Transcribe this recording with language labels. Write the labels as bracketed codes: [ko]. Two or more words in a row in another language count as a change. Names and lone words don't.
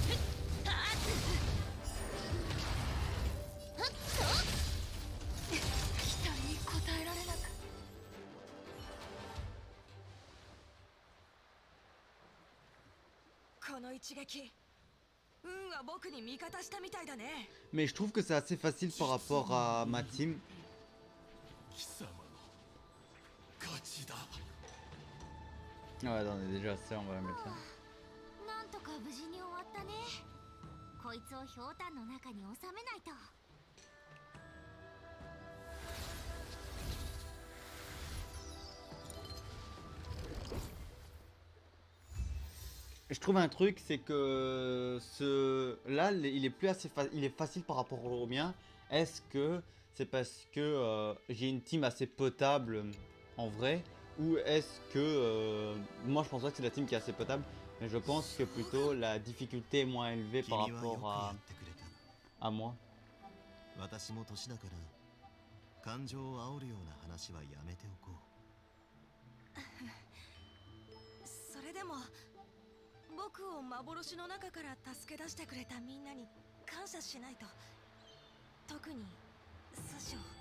[ja] ふっと期待に応えられなく。この一撃、運は僕に味方したみたいだね。 [fr] Mais je trouve que c'est assez facile par rapport à ma team. [ja] 貴様の勝ちだ。 [fr] Ah ouais, attendez, déjà ça, on va la mettre là. [ja] なんとか無事に終わったね。こいつをひょうたんの中に収めないと。 [fr] Je trouve un truc, c'est que là, il est plus assez il est facile par rapport au mien. Est-ce que c'est parce que j'ai une team assez potable en vrai, ou est-ce que moi je pense pas que c'est la team qui est assez potable, mais je pense que plutôt la difficulté est moins élevée par rapport à moi. [ja] 私も年だから感情を煽るような話はやめておこう。それでも僕を幻の中から助け出してくれたみんなに感謝しないと。特にスショ。